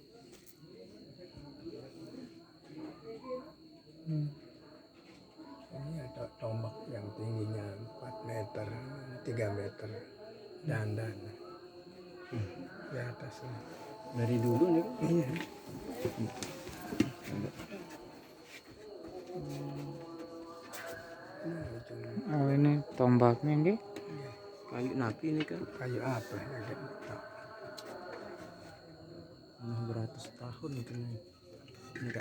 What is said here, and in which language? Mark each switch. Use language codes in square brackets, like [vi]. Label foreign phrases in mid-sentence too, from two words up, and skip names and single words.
[id] Ini ada tombak yang tingginya 4 meter, 3 meter. Dandan. Di atasnya. Dari dulu nih. Iya. oh ini tombaknya nggih. Kayu napi ini kan. Kayu apa ya? Beratus tahun itu nih. Enggak.